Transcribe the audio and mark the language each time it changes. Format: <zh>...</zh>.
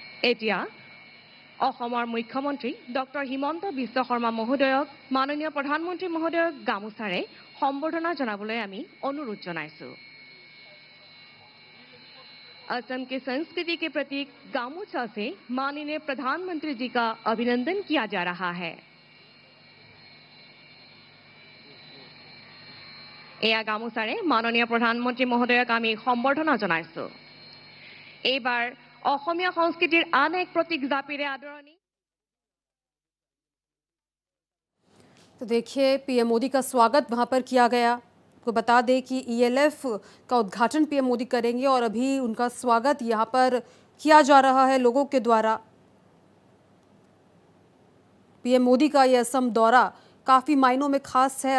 <as>এতিয়া অসমৰ মুখ্যমন্ত্ৰী ডক্টৰ হিমন্ত বিশ্ব শৰ্মা মহোদয়ক মাননীয় প্ৰধানমন্ত্ৰী মহোদয়ক গামোচাৰে সম্বৰ্ধনা জনাবলৈ আমি অনুৰোধ জনাইছো।</as> <hi>असम की संस्कृति के प्रतीक गामोछा से माननीय प्रधानमंत्री जी का अभिनंदन किया जा रहा है।</hi> <as>এয়া গামোচাৰে মাননীয় প্ৰধানমন্ত্ৰী মহোদয়ক আমি সম্বৰ্ধনা জনাইছো। এইবাৰ অসমীয়া সংস্কৃতিৰ আন এক প্ৰতীক জাপিৰে আদৰণি।</as> <hi>तो देखिए पीएम मोदी का स्वागत वहां पर किया गया। आपको बता दें कि ईएलएफ का उद्घाटन पीएम मोदी करेंगे और अभी उनका स्वागत यहां पर किया जा रहा है लोगों के द्वारा। पीएम मोदी का ये असम दौरा काफ़ी मायनों में खास है।</hi>